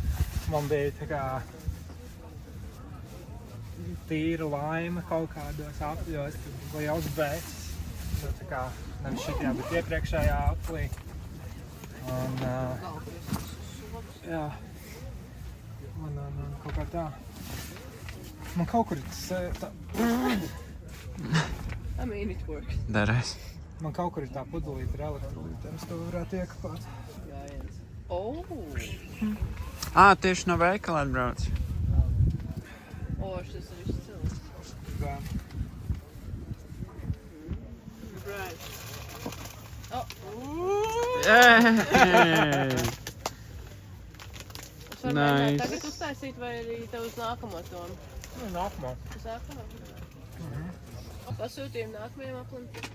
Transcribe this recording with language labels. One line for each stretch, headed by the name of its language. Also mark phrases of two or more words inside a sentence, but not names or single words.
Latvian: Man bija tā kā tīra laime kaut kādos apļos, tad liels bēcis. Tā kā nevis šitajā, bet iepriekšējā aplī. Un, jā. Man kaut kā tā. Man kaut kur tā...
English: I mean, it works.
Latvian: Darēs. Man kaut kur ir tā pudelīte ar elektrolītēm, es to varētu iekapāt. Gājiens. Oh! Tieši no veikala atbrauc. Šis ir viss cilvēks. Jā.
English: Right. Yay!
Latvian: Es varu mēģināt tagad uztaisīt vai arī tev uz nākamo tomu? Nākamā. Uz nākamo? Pasūtījumu nākamajam aplim?